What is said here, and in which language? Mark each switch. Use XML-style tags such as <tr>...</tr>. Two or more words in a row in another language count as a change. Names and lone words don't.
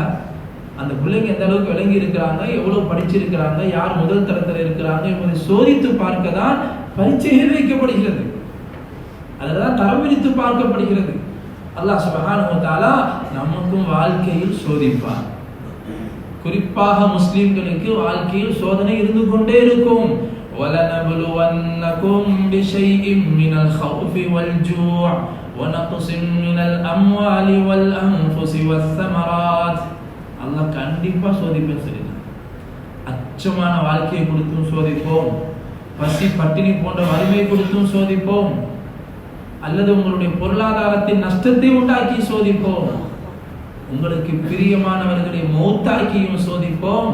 <ta>அந்த பிள்ளைங்க எந்த அளவுக்கு விளங்கி இருக்கிறாங்க, எவ்வளவு படிச்சிருக்கிறாங்க, யார் முதல் தரத்தில் இருக்கிறாங்க என்பதை சோதித்து பார்க்க தான் பரீட்சைகள் வைக்கப்படுகிறது. அதுதான் தரம் பிரித்து பார்க்கப்படுகிறது.</ta> <ar>الله سبحانه وتعالى</ar> <ta>நமக்கும் வாழ்க்கையில் சோதிப்பார். குறிப்பாக முஸ்லிம்களுக்கு வாழ்க்கையில் சோதனை இருந்து கொண்டே இருக்கும்.</ta> <ar>وَلَنَبْلُوَنَّكُمْ بِشَيْءٍ مِّنَ الْخَوْفِ وَالْجُوعِ وَنَقْصٍ مِّنَ الْأَمْوَالِ وَالْأَنفُسِ وَالثَّمَرَاتِ.</ar> <ta>அல்லாஹ் கண்டிப்பா சோதிப்பேன் சொல்லிட்டான். அச்சமான வாழ்க்கையை கொடுத்தும் சோதிப்போம், பசி பட்டினி போன்ற வறுமை கொடுத்தும் சோதிப்போம், அல்லது உங்களுடைய பொருளாதாரத்தின் நஷ்டத்தை உண்டாக்கி சோதிப்போம், உங்களுக்கு பிரியமானவர்களை மௌத்தாக்கியும் சோதிப்போம்.</ta>